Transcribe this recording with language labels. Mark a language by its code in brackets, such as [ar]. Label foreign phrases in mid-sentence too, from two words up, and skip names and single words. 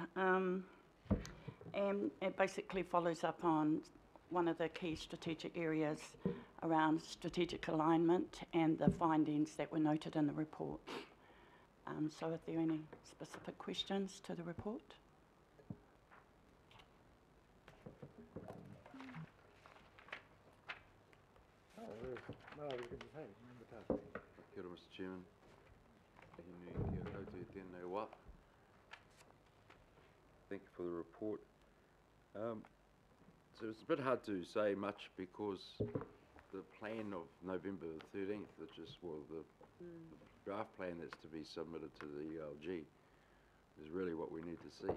[en] And it basically follows up on one of the key strategic areas around strategic alignment and the findings that were noted in the report. So are there any specific questions to the report? [mi] Kia ora, [en] Mr. Chairman. [mi] Kia koutou tēnei wā. [en] Thank you for the report. So it's a bit hard to say much because the plan of November the 13th, which is the draft plan that's to be submitted to the ELG, is really what we need to see.